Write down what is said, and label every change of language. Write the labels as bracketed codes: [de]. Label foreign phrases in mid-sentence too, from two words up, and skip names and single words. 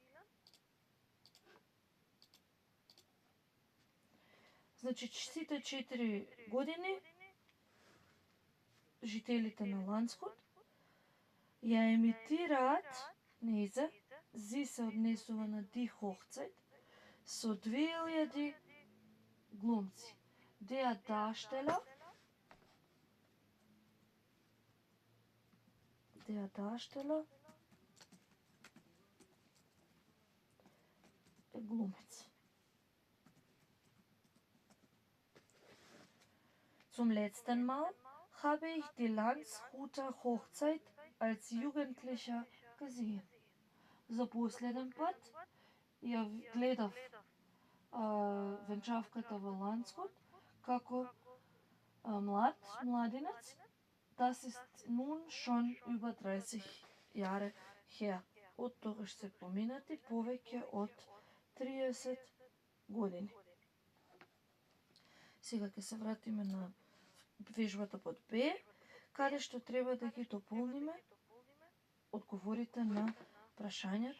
[mk] Значи, сите 4 години жителите на Landshut ја емитираат нејзе, зи се однесува на [de] die Hochzeit, [mk] со 2000 глумци. [de] Der Darsteller [mk] е глумец. [de] Zum letzten Mal habe ich die Landshuter Hochzeit als Jugendlicher gesehen. [mk] За последен пат ја гледав венчавката во Landshut како младинец. [de] Das ist nun schon über 30 Jahre her. [mk] Од тогаш се поминати повеќе од 30 години. Сега ќе се вратиме на вежбата под Б, каде што треба да ги дополниме одговорите на прашањата.